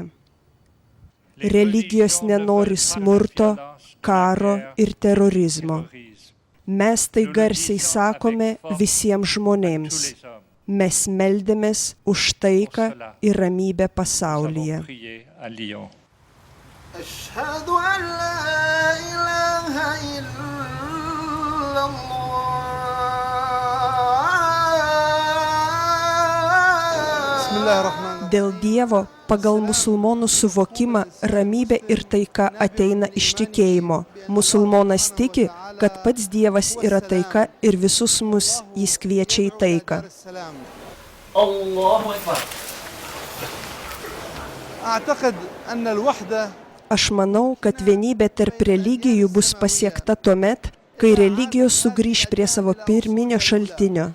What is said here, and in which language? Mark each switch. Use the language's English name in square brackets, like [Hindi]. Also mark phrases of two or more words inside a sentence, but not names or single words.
[Lithuanian] Religijos nenori smurto, karo ir terorizmo. Mes tai garsiai sakome visiems žmonėms. Mes meldėmės už taiką ir ramybę pasaulyje. [Arabic] أشهد أن لا إله إلا الله. بسم الله الرحمن الرحيم. [Lithuanian] Dėl Dievo, pagal musulmonų suvokimą, ramybė ir taika ateina iš tikėjimo. Musulmonas tiki, kad pats Dievas yra taika ir visus mus jis kviečia į taiką. Aš manau, kad vienybė tarp religijų bus pasiekta tuomet, kai religijos sugrįš prie savo pirminio šaltinio.